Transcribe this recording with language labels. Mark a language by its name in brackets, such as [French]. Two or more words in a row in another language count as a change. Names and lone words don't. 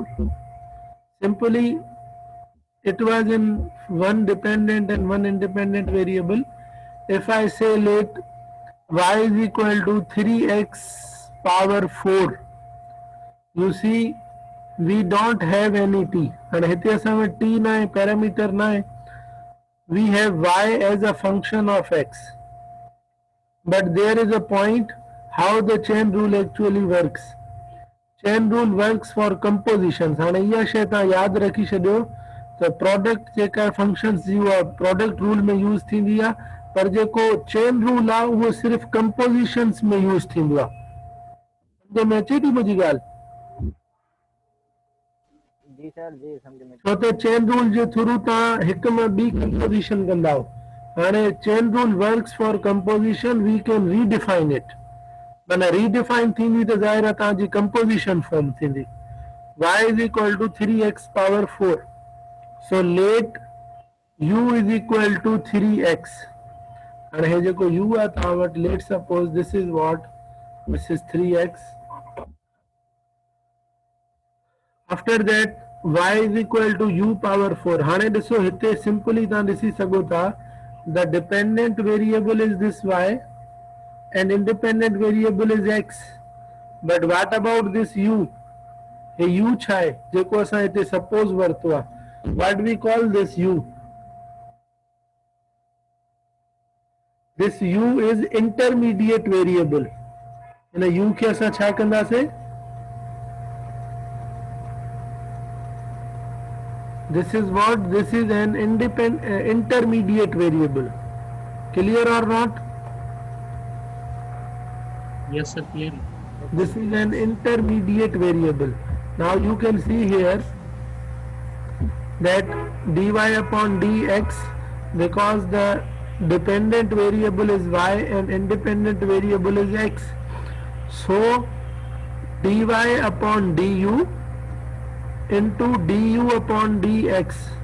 [English] Simply it was in one dependent and one independent variable. If I say let y is equal to 3x power 4, you see we don't have any t and [Sindhi] हिते असां में t ना है parameter ना है. [English] We have y as a function of x, but there is a point how the chain rule actually works. Chain rule works for compositions. [Sindhi] हाणे इहा शइ तव्हां यादि रखी छॾियो त प्रोडक्ट जेका फंक्शन्स जी उहा प्रोडक्ट रूल में यूज़ थींदी आहे पर जेको चेन रूल आहे उहो सिर्फ़ु कंपोज़िशन्स में यूज़ थींदो आहे. सम्झ में अचे थी मुंहिंजी ॻाल्हि? जी सर जी सम्झ में छो त चेन रूल जे थ्रू तव्हां हिक में ॿी कंपोज़िशन कंदा हो. [English] हाणे chain rule works for composition we can redefine it. [Sindhi] माना रीडिफाइन थींदी त ज़ाहिर आहे तव्हांजी कंपोज़िशन फॉर्म थींदी. [English] y is equal to 3x power 4. So let u is equal to 3x. And here [Sindhi] जेको u आहे तव्हां वटि [English] let suppose this is what? This is 3x. After that y is equal to u power 4. [Sindhi] हाणे ॾिसो हिते सिंपली तव्हां ॾिसी सघो था [English] the dependent variable is this y and independent variable is x. But what about this u? [Sindhi] हे u छा आहे जेको असां हिते सपोज वरितो आहे? [English] What we call this u? This u is intermediate variable. [Sindhi] हिन u खे असां छा कंदासीं? [English] This is what? This is an intermediate variable. Clear or not? Yes, sir, clear. This is an intermediate variable. Now you can see here that dy upon dx, because the dependent variable is y and independent variable is x, so dy upon du into du upon dx.